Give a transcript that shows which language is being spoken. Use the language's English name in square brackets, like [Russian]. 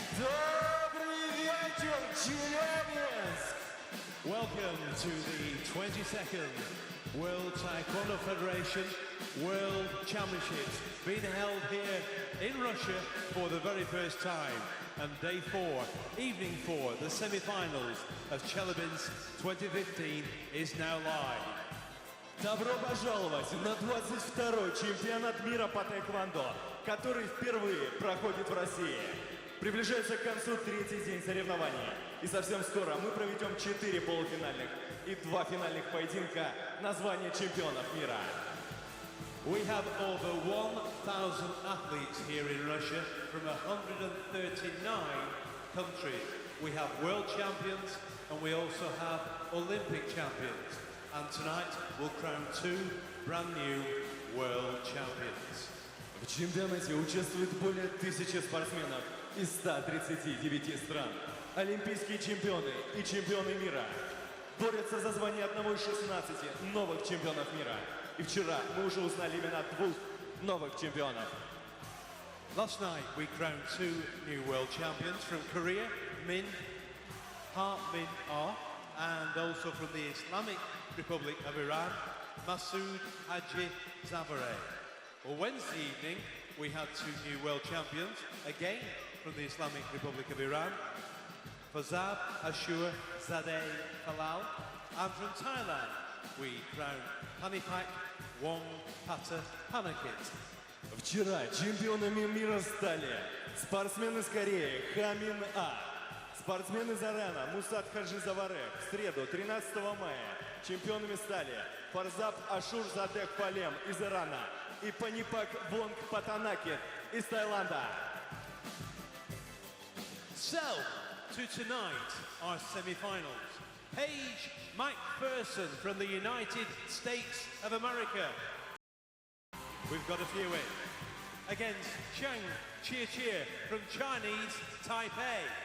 [Russian] Добрый вечер, Chelabins! [English] Welcome to the 22nd World Taekwondo Federation World Championships being held here in Russia for the very first time. And day 4, evening 4, the semi-finals of Chelabins 2015 is now live. [Russian] Добро пожаловать на 22-й чемпионат мира по тэквондо, который впервые проходит в России. Приближается к концу третий день соревнований. И совсем скоро мы проведем 4 полуфинальных и 2 финальных поединка на звание чемпионов мира. [English] We have over 1,000 athletes here in Russia from 139 countries. We have world champions and we also have Olympic champions. And tonight we'll crown 2 brand new world champions. [Russian] В чемпионате участвует более 1000 спортсменов из 139 стран. Олимпийские чемпионы и чемпионы мира борются за звание одного из 16 новых чемпионов мира. И вчера мы уже узнали имена 2 новых чемпионов. [English] Last night we crowned 2 new world champions from Korea, Min Ah, and also from the Islamic Republic of Iran, Masoud Haji Zavareh. Well, Wednesday evening we had 2 new world champions, again from the Islamic Republic of Iran, Fazab Ashur Zadeh Halal, and from Thailand we crowned Panipak Wongpata Panakit. [Russian] Вчера чемпионами мира стали спортсмен из Кореи Хамин А, спортсмен из Ирана Мусат Хаджи Заварех. В среду, 13 мая, чемпионами стали Фарзаб Ашур Задех Фалем из Ирана и Панипак Вонг Патанакит из Таиланда. [English] So, to tonight, our semi-finals. Paige McPherson from the United States of America. We've got a few in. Against Chang Chia from Chinese Taipei.